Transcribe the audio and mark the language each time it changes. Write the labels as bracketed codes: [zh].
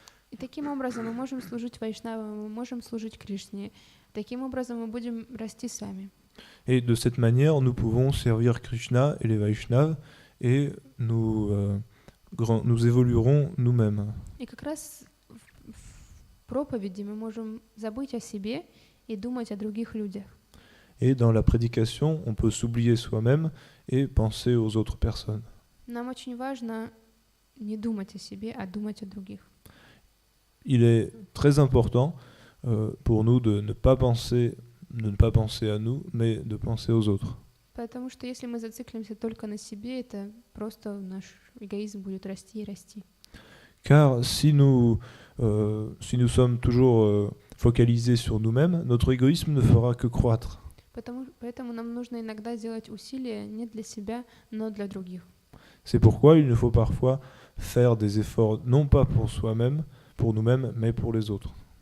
[ru] И таким образом мы можем служить вайшнавам, мы можем служить Кришне. Таким образом мы будем расти сами. [fr] Et de cette manière, nous pouvons servir Krishna et les Vaishnavas et nous évoluerons nous-mêmes. [ru] И как раз в проповеди мы можем забыть о себе и думать о других людях. [fr] Et dans la prédication, on peut s'oublier soi-même et penser aux autres personnes. [ru] Нам очень важно не думать о себе, а думать о других. [fr] Il est très important pour nous de ne pas penser à nous, mais de penser aux autres. [ru] Потому что если мы зациклимся только на себе, это просто наш эгоизм будет расти и расти. [fr] Car si nous sommes toujours focalisés sur nous-mêmes, notre égoïsme ne fera que croître. [ru] Поэтому нам нужно иногда делать усилия не для себя, но для других. [fr] C'est pourquoi il nous faut parfois faire des efforts, non pas pour soi-même, pour nous-mêmes, mais pour les autres.